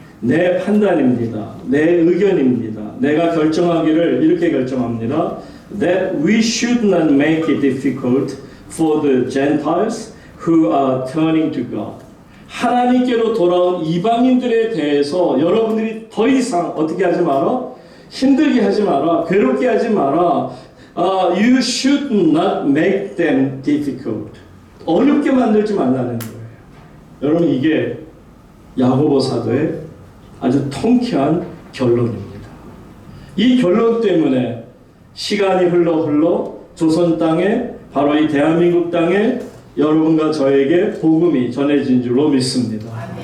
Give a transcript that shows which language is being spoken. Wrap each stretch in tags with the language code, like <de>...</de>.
<ko>내 판단입니다. 내 의견입니다. 내가 결정하기를 이렇게 결정합니다.</ko> <en>That we should not make it difficult for the Gentiles who are turning to God.</en> <ko>하나님께로 돌아온 이방인들에 대해서 여러분들이 더 이상 어떻게 하지 마라? 힘들게 하지 마라. 괴롭게 하지 마라.</ko> <en>You should not make them difficult.</en> <ko>어렵게 만들지 말라는 거예요. 여러분 이게 야고보 사도의 아주 통쾌한 결론입니다. 이 결론 때문에 시간이 흘러 조선 땅에 바로 이 대한민국 땅에 여러분과 저에게 복음이 전해진 줄로 믿습니다.</ko>